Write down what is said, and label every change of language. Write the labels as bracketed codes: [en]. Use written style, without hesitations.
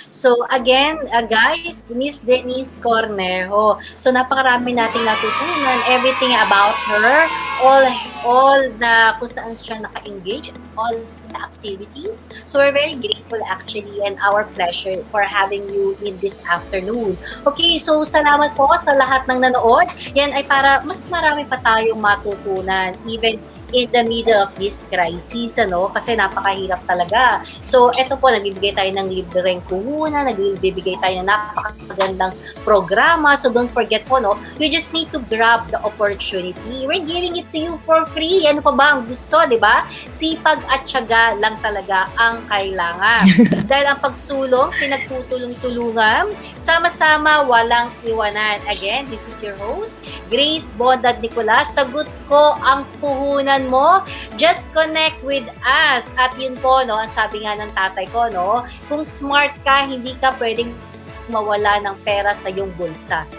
[en] So, again, guys, Miss Deniece Cornejo. [tl] So, napakarami nating natutunan. Everything about her, all na kung saan siya naka-engage, all the activities. [en] So, we're very grateful actually and our pleasure for having you in this afternoon. [tl] Okay, so salamat po sa lahat ng nanood. Yan ay para mas marami pa tayong matutunan even in the middle of this crisis, ano? Kasi napakahirap talaga. So, eto po, nagbibigay tayo ng libreng puhunan, nagbibigay tayo ng napakagandang programa. [en] So, don't forget po, no? You just need to grab the opportunity. We're giving it to you for free. [tl] Ano pa ba ang gusto, di ba? Sipag at tiyaga lang talaga ang kailangan. Dahil ang pagsulong, pinagtutulong-tulungan, sama-sama, walang iwanan. [en] Again, this is your host, Grace Bondad Nicolas. [tl] Sagot ko ang puhunan mo, just connect with us. At yun po, no, ang sabi nga ng tatay ko, no, kung smart ka, hindi ka pwedeng mawala ng pera sa iyong bulsa.